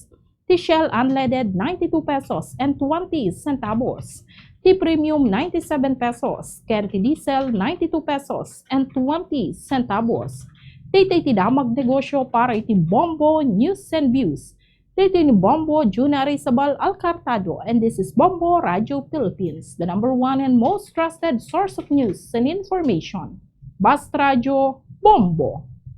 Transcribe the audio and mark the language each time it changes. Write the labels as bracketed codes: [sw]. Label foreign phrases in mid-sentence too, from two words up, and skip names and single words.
[en] Ti Shell unleaded 92 pesos and 20 centavos. Ti premium 97 pesos, [ilo] ken ti [en] diesel 92 pesos and 20 centavos. [ilo] Ti damag negosyo para iti Bombo News and Views. Ti ni Bombo Junari Sabal Alcartado, [en] and this is Bombo Radio Philippines, the #1 and most trusted source of news and information. [ilo] Basta Radio Bombo.